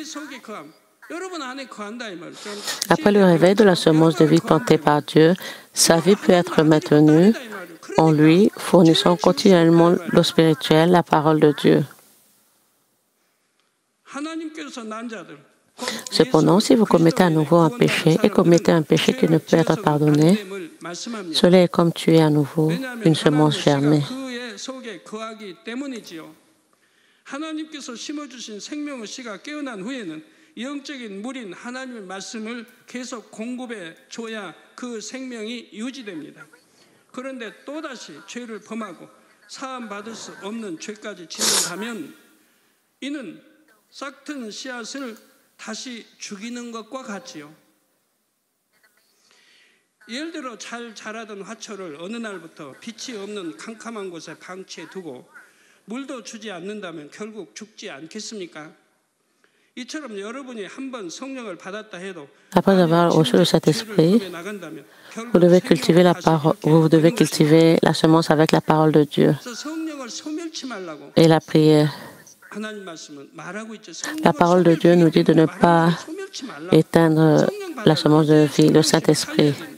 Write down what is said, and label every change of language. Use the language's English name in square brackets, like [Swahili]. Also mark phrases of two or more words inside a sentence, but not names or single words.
[French] Après le réveil de la semence de vie plantée par Dieu, sa vie peut être maintenue en lui, fournissant continuellement l'eau spirituelle, la parole de Dieu. Cependant, si vous commettez à nouveau un péché et commettez un péché qui ne peut être pardonné, cela est comme tuer à nouveau une semence germée. [Korean] 영적인 물인 하나님의 말씀을 계속 공급해 줘야 그 생명이 유지됩니다. 그런데 또다시 죄를 범하고 사함 받을 수 없는 죄까지 짓는다면 이는 싹튼 씨앗을 다시 죽이는 것과 같지요. 예를 들어 잘 자라던 화초를 어느 날부터 빛이 없는 캄캄한 곳에 방치해 두고 물도 주지 않는다면 결국 죽지 않겠습니까? [French] Après avoir reçu le Saint-Esprit, vous devez cultiver la semence avec la parole de Dieu et la prière. La parole de Dieu nous dit de ne pas éteindre la semence de vie, le Saint-Esprit.